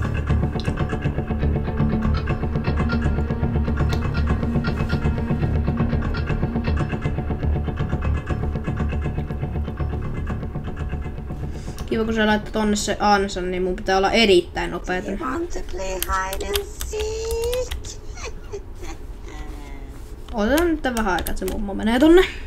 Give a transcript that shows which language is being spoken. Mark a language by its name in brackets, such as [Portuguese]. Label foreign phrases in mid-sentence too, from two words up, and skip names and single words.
[Finnish] Kiva kun sä laittoi tonne se ansan, niin mun pitää olla erittäin nopeeta. [English] You want to play hide and seek? [Finnish] Otetaan nyt vähän aikaa, että se mummo menee tonne.